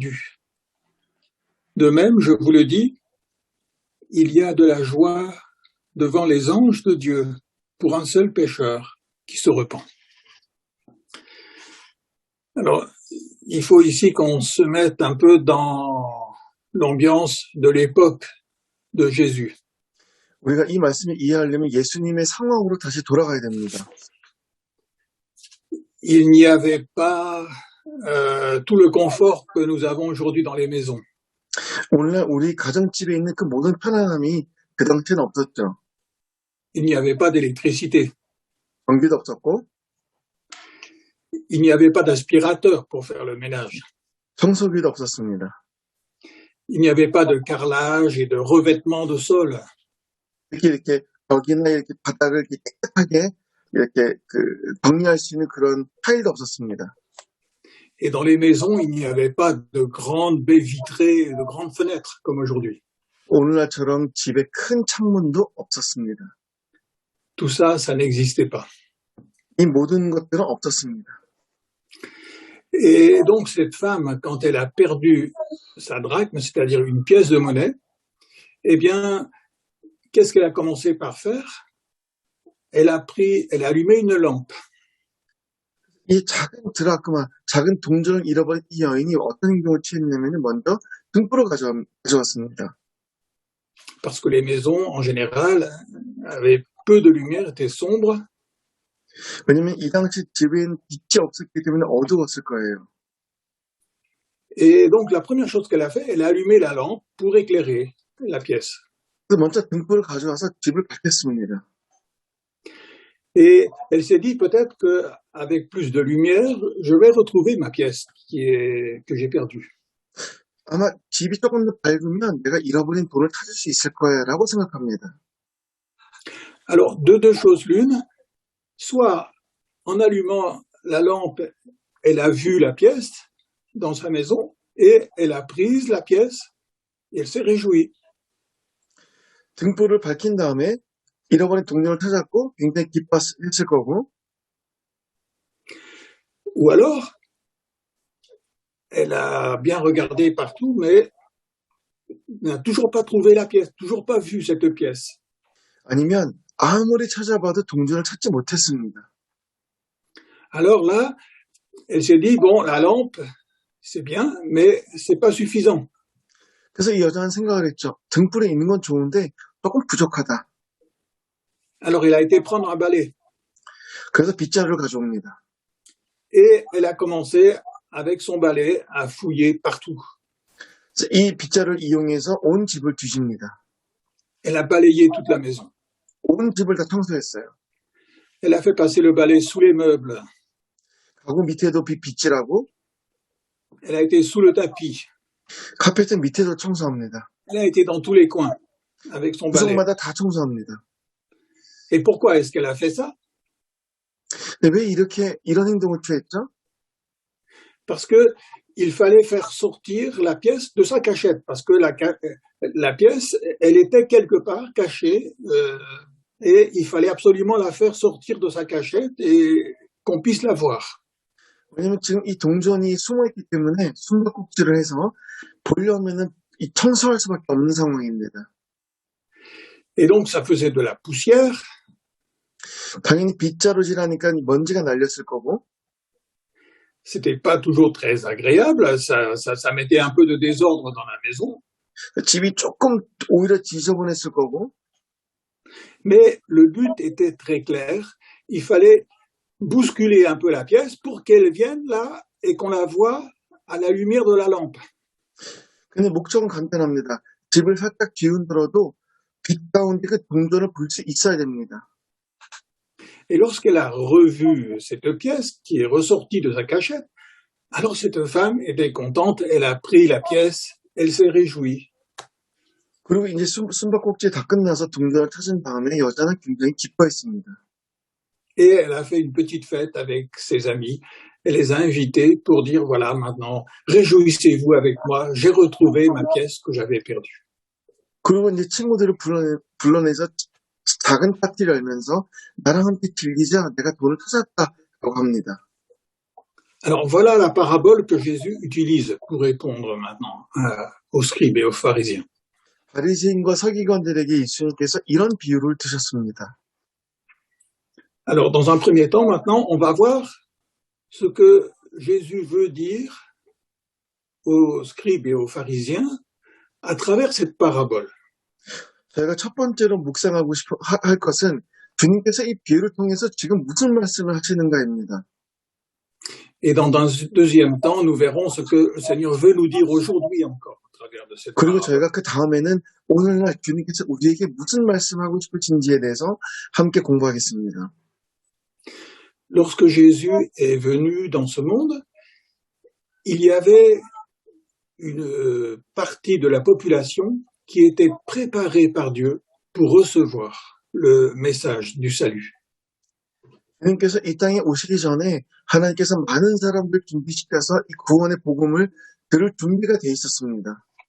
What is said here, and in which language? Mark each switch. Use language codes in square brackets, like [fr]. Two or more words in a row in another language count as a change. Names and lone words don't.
[fr] » De même, je vous le dis, il y a de la joie devant les anges de Dieu pour un seul pécheur qui se repent. Alors, il faut ici qu'on se mette un peu dans l'ambiance de l'époque de Jésus. [ko] 우리가 이 말씀을 이해하려면 예수님의 상황으로 다시 돌아가야 됩니다. [fr] Il n'y avait pas tout le confort que nous avons aujourd'hui dans les maisons. [ko] 오늘날 우리 가정집에 있는 그 모든 편안함이 그 당시에는 없었죠. [fr] Il n'y avait pas d'électricité. [ko] 전기도 없었고 [fr] Il n'y avait pas d'aspirateur pour faire le ménage. [ko] 청소기도 없었습니다. [fr] Il n'y avait pas de carrelage et de revêtement de sol. [ko] 이렇게 벽이나 이렇게 바닥을 이렇게 깨끗하게 이렇게 정리할 수 있는 그런 타일도 없었습니다. [fr] Et dans les maisons, il n'y avait pas de grandes baies vitrées, de grandes fenêtres comme aujourd'hui. [ko] 오늘날처럼 집에 큰 창문도 없었습니다. [fr] Tout ça, ça n'existait pas. [ko] 이 모든 것들은 없었습니다. [fr] Et donc cette femme, quand elle a perdu sa drachme, c'est-à-dire une pièce de monnaie, eh bien, qu'est-ce qu'elle a commencé par faire? Elle a allumé une lampe. [ko] 이 작은 드라크마, 작은 동전을 잃어버린 이 여인이 어떤 행동을 취했냐면 먼저 등불을 가져왔습니다. [fr] Parce que les maisons, en général, avaient peu de lumière, étaient sombres. [ko] 왜냐면 이 당시 집에는 빛이 없었기 때문에 어두웠을 거예요. [fr] Et donc la première chose qu'elle a fait, elle a allumé la lampe pour éclairer la pièce. [ko] 그래서 먼저 등불을 가져와서 집을 밝혔습니다. [fr] Et elle s'est dit peut-être qu'avec plus de lumière, je vais retrouver ma pièce que j'ai perdue. [ko] 아마 집이 조금 더 밝으면 내가 잃어버린 돈을 찾을 수 있을 거야라고 생각합니다. [fr] Alors, de deux choses l'une, soit en allumant la lampe, elle a vu la pièce dans sa maison et elle a pris la pièce et elle s'est réjouie. [ko] 등불을 밝힌 다음에 잃어버린 동전을 찾았고 굉장히 기뻤을 거고, [fr] ou alors elle a bien regardé partout mais n'a toujours pas trouvé la pièce, toujours pas vu cette pièce. [ko] 아니면 아무리 찾아봐도 동전을 찾지 못했습니다. [fr] Alors là, elle s'est dit, bon, la lampe, c'est bien, mais c'est pas suffisant. [ko] 그래서 이 여자는 생각을 했죠. 등불에 있는 건 좋은데 조금 부족하다. [fr] Alors elle a été prendre un balai. [ko] 그래서 빗자루를 가져옵니다. [fr] Et elle a commencé avec son balai à fouiller partout. [ko] 이 빗자루를 이용해서 온 집을 뒤집니다. [fr] Elle a balayé toute la maison. [ko] 온 집을 다 청소했어요. [fr] Elle a fait passer le balai sous les meubles. [ko] 가구 밑에도 빗질하고 [fr] Elle a été sous le tapis. [ko] 카페트 밑에도 청소합니다. [fr] Elle a été dans tous les coins avec son balai. [ko] 구석마다 다 청소합니다. [fr] Et pourquoi est-ce qu'elle a fait ça? [ko] 근데 왜 이런 행동을 취했죠? [fr] Parce que il fallait faire sortir la pièce de sa cachette, parce que la pièce, elle était quelque part cachée, et il fallait absolument la faire sortir de sa cachette et qu'on puisse la voir. [ko] 왜냐면 지금 이 동전이 숨어있기 때문에 숨바꼭질을 해서 보려면은 이 청소할 수밖에 없는 상황입니다. [fr] Et donc ça faisait de la poussière, [ko] 당연히 빗자루질하니까 먼지가 날렸을 거고 [fr] c'était pas toujours très agréable, ça mettait un peu de désordre dans la maison, [ko] 집이 조금 오히려 지저분했을 거고 [fr] mais le but était très clair, il fallait bousculer un peu la pièce pour qu'elle vienne là et qu'on la voie à la lumière de la lampe. [ko] 근데 목적은 간단합니다. 집을 살짝 뒤흔들어도 빛 가운데 그 동전을 볼 수 있어야 됩니다. [fr] Et lorsqu'elle a revu cette pièce qui est ressortie de sa cachette, alors cette femme était contente, elle a pris la pièce, elle s'est réjouie. [ko] 그리고 이제 숨바꼭질 다 끝나서 동전을 찾은 다음에 여자는 굉장히 기뻐했습니다. [fr] Et elle a fait une petite fête avec ses amis. Elle les a invités pour dire, voilà, maintenant, réjouissez-vous avec moi, j'ai retrouvé ma pièce que j'avais perdue. [ko] 그리고 이제 친구들을 불러내서 작은 파티를 열면서 나랑 함께 즐기자, 내가 돈을 찾았다라고 합니다. [fr] Alors voilà la parabole que Jésus utilise pour répondre maintenant aux scribes et aux pharisiens. [ko] 바리새인과 서기관들에게 예수님께서 이런 비유를 드셨습니다. [fr] Alors dans un premier temps, maintenant, on va voir ce que Jésus veut dire aux scribes et aux pharisiens à travers cette parabole. [ko] 저희가 첫 번째로 묵상하고 할 것은 주님께서 이 비유를 통해서 지금 무슨 말씀을 하시는가입니다. [fr] Et dans un deuxième temps, nous verrons ce que le Seigneur veut nous dire aujourd'hui encore à travers de cette [ko] 그리고 [fr] parabole. [ko] 저희가 그 다음에는 오늘날 주님께서 우리에게 무슨 말씀하고 싶으신지에 대해서 함께 공부하겠습니다. [fr] Lorsque Jésus est venu dans ce monde, il y avait une partie de la population qui était préparée par Dieu pour recevoir le message du salut. [ko] 주님께서 이 땅에 오시기 전에 하나님께서 많은 사람들 준비시켜서 이 구원의 복음을 들을 준비가 돼 있었습니다.